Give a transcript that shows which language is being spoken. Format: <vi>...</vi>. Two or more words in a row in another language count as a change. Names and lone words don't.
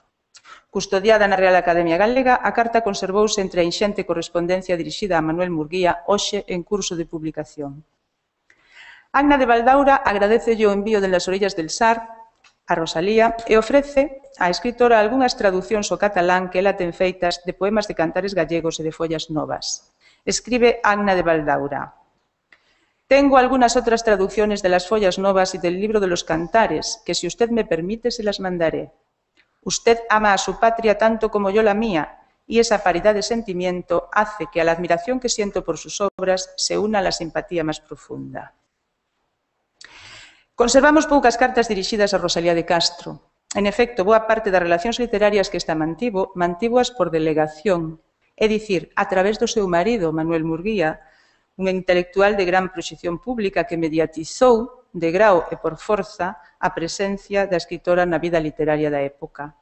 <gl>Custodiada na Real Academia Galega, a carta conservouse entre a inxente correspondencia dirixida a Manuel Murguía, hoxe en curso de publicación. Agna de Valdaura agradecelle o envío de Las orillas del Sar a Rosalía e ofrece á escritora algunhas traducións ao catalán que ela ten feitas de poemas de Cantares Gallegos e de Follas Novas.</gl> <es>Escribe Agna de Valdaura: tengo algunas otras traducciones de las Follas Novas y del libro de los Cantares, que si usted me permite se las mandaré. Usted ama a su patria tanto como yo la mía, y esa paridad de sentimiento hace que a la admiración que siento por sus obras se una la simpatía más profunda.</es> <gl>Conservamos poucas cartas dirixidas a Rosalía de Castro. En efecto, boa parte das relacións literarias que esta mantívoas por delegación, é dicir, a través do seu marido, Manuel Murguía, un intelectual de gran proxección pública que mediatizou, de grao e por forza, a presencia da escritora na vida literaria da época.</gl>